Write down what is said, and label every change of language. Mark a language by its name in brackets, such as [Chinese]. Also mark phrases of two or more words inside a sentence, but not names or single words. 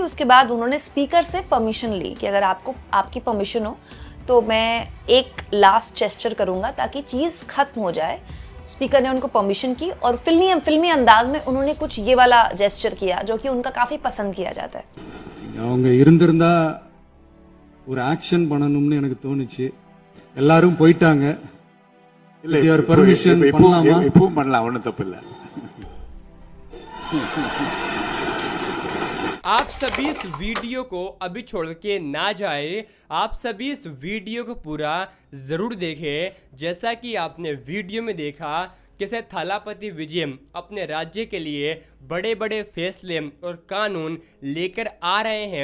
[Hindi] उसके बाद उन्होंने स्पीकर से परमिशन ली कि अगर आपकी परमिशन हो तो मैं एक [English] last gesture [Hindi] करूंगा ताकि चीज़ खत्म हो जाए। स्पीकर ने उनको परमिशन की और फिल्मी अंदाज में उन्होंने कुछ ये वाला जेस्चर किया जो कि उनका काफी पसंद किया जाता है। [Tamil] அவங்க இருந்திருந்தா ஒரு ஆக்ஷன் பண்ணணும்னு எனக்கு தோணுச்சு. எல்லாரும் போயிட்டாங்க. இல்ல [English] With your permission [Tamil] பண்ணலாமா? இப்பவும் பண்ணலாம், ஒன்றும் தப்பு இல்லை. [Hindi] आप सभी इस वीडियो को अभी छोड़ के ना जाए, आप सभी इस वीडियो को पूरा ज़रूर देखें। जैसा कि आपने वीडियो में देखा कैसे थालापति विजय अपने राज्य के लिए बड़े बड़े फैसले और कानून लेकर आ रहे हैं।